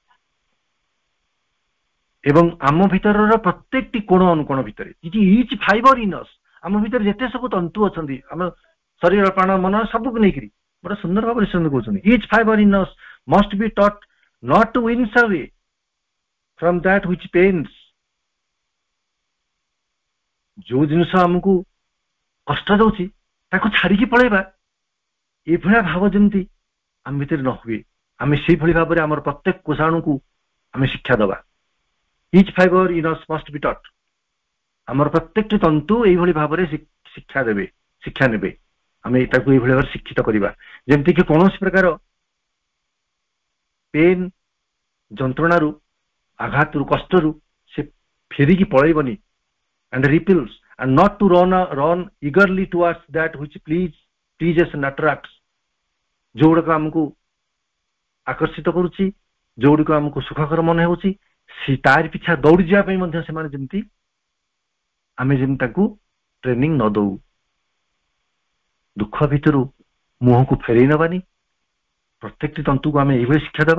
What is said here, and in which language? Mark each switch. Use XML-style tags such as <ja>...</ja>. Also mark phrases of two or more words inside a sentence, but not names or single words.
<or>ଏବଂ ଆମ ଭିତରର ପ୍ରତ୍ୟେକଟି କୋଣ ଅନୁକୋଣ ଭିତରେ</or> <en>each fiber in us,</en> <or>ଆମ ଭିତରେ ଯେତେ ସବୁ ତନ୍ତୁ ଅଛନ୍ତି, ଆମ ଶରୀର ପ୍ରାଣ ମନ ସବୁକୁ ନେଇକରି ଗୋଟେ ସୁନ୍ଦର ଭାବରେ ସେ କହୁଛନ୍ତି</or> <en>each fiber in us must be taught not to wince away from that which pains.</en> <or>ଯୋଉ ଜିନିଷ ଆମକୁ କଷ୍ଟ ଦଉଛି ତାକୁ ଛାଡିକି ପଳେଇବା, ଏଭଳିଆ ଭାବ ଯେମିତି ଆମ ଭିତରେ ନ ହୁଏ, ଆମେ ସେଇଭଳି ଭାବରେ ଆମର ପ୍ରତ୍ୟେକ କୋଷାଣୁକୁ ଆମେ ଶିକ୍ଷା ଦେବା।</or> <en>each fiber in us must be taught,</en> <or>ଆମର ପ୍ରତ୍ୟେକଟି ତନ୍ତୁ ଏଇଭଳି ଭାବରେ ଶିକ୍ଷା ନେବେ, ଆମେ ତାକୁ ଏଇଭଳି ଭାବରେ ଶିକ୍ଷିତ କରିବା ଯେମିତିକି କୌଣସି ପ୍ରକାର ପେନ୍ ଯନ୍ତ୍ରଣାରୁ ଆଘାତରୁ କଷ୍ଟରୁ ସେ ଫେରିକି ପଳେଇବନି।</or> <en>and repels and not to run eagerly towards that which pleases and attracts।</en> <or>ଯୋଉଗୁଡାକ ଆମକୁ ଆକର୍ଷିତ କରୁଛି, ଯୋଉଗୁଡିକ ଆମକୁ ସୁଖକର ମନେ ହେଉଛି ତାରି ପିଛା ଦୌଡ଼ି ଯିବା ପାଇଁ ମଧ୍ୟ ସେମାନେ ଯେମିତି ଆମେ ଯେମିତି ତାକୁ ଟ୍ରେନିଂ ନ ଦଉ। ଦୁଃଖ ଭିତରୁ ମୁହଁକୁ ଫେରେଇ ନେବାନି, ପ୍ରତ୍ୟେକଟି ତନ୍ତୁକୁ ଆମେ ଏଇଭଳି ଶିକ୍ଷା ଦେବା।</or>